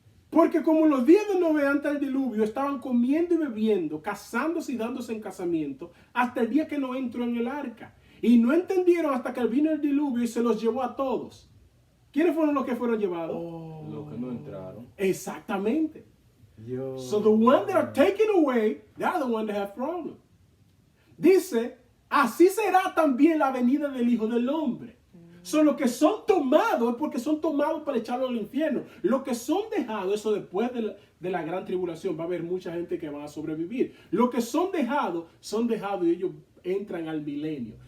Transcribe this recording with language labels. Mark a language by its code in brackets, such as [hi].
[es] Porque como los días de Noé antes del diluvio estaban comiendo y bebiendo, casándose y dándose en casamiento, hasta el día que Noé entró en el arca. Y no entendieron hasta que vino el diluvio y se los llevó a todos. ¿Quiénes fueron los que fueron llevados? Los que no entraron. Exactamente. [en] So the one that are taken away, they are the one that have problem. [es] Dice, así será también la venida del Hijo del Hombre. Son los que son tomados, porque son tomados para echarlos al infierno. Los que son dejados, eso después de la gran tribulación, va a haber mucha gente que va a sobrevivir. Los que son dejados y ellos entran al milenio.